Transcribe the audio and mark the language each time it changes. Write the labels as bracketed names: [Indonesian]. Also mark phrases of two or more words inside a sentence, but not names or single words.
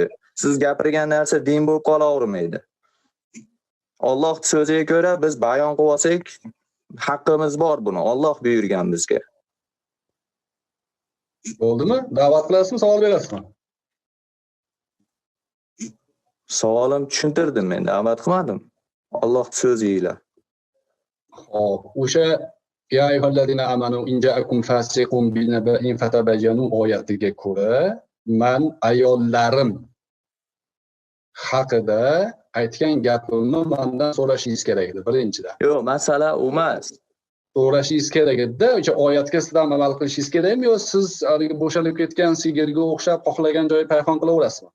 [Uzbek] Siz gapirgan narsa din bo'lib qolavermaydi. Alloh so'ziga ko'ra biz bayon qilib olsak, haqqimiz bor buni. Alloh buyurgan bizga. Bo'ldimi? Da'vat qilasizmi, savol berasizmi? Savolim tushuntirdim men, da'vat qilmadim. Alloh so'ziga. Xo'p, o'sha [Arabic] يا أيها الذين آمنوا إن جاءكم فاسق بنبإ فتبينوا [Uzbek] oyatiga ko'ra, men ayollarim haqida aytgan gapimni mendan so'rashingiz kerak edi birinchidan. Yo'q, masala u emas. So'rashingiz kerak edi-da, o'sha oyatga sizdan amal qilishingiz kerakmi yo siz haligi bo'shalib ketgan sigirga o'xshab xohlagan joyi payhon qilaverasizmi?